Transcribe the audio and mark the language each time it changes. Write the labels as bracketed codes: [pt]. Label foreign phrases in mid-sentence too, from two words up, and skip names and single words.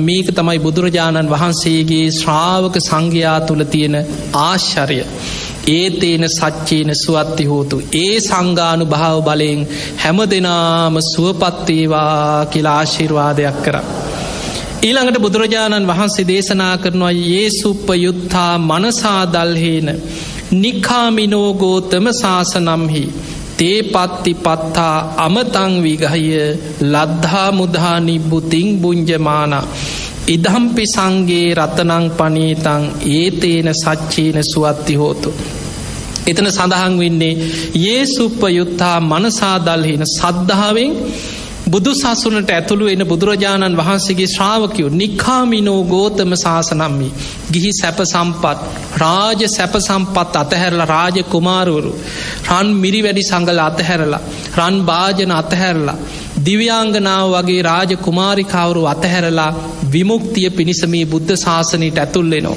[si] මේක තමයි බුදුරජාණන් වහන්සේගේ ශ්‍රාවක සංඝයා තුල තියෙන ආශ්චර්ය. [pi] ඒතේන සච්චේන සුවත්ති හෝතු. [si] ඒ සංඝානුභාව බලයෙන් හැමදෙනාම සුවපත් වේවා කියලා ආශිර්වාදයක් කරා. ඊළඟට බුදුරජාණන් වහන්සේ දේශනා කරනවා [pi] යේසුප්පයුත්තා මනසා දල්හේන නික්ඛාමිනෝ ගෝතම සාසනම්හි තේ පත්ති පත්තා අමතං විගහය ලද්ධා මුධා නිබ්බුතින් බුඤ්ජමානා ඉදම්පි සංඝේ රතනං පනීතං ඒතේන සච්චේන සුවත්ති හෝතු. [si] එතන සඳහන් වෙන්නේ [pi] යේසුප්පයුත්තා මනසා දල්හේන. [si] සද්ධාවෙන් බුදු සසුනට ඇතුළු වෙන බුදුරජාණන් වහන්සේගේ ශ්‍රාවකයෝ [pi] නික්ඛාමිනෝ ගෝතම සාසනම්හි. [si] ගිහි සැප සම්පත්, රාජ සැප සම්පත් අතහැරලා, රාජ කුමාරවරු රන් මිරිවැඩි සංගල අතහැරලා, රන් භාජන අතහැරලා, දිව්‍යාංගනාව වගේ රාජ කුමාරිකාවරු අතහැරලා විමුක්තිය පිණිස මේ බුද්ධ ශාසනයට ඇතුල් වෙනවා.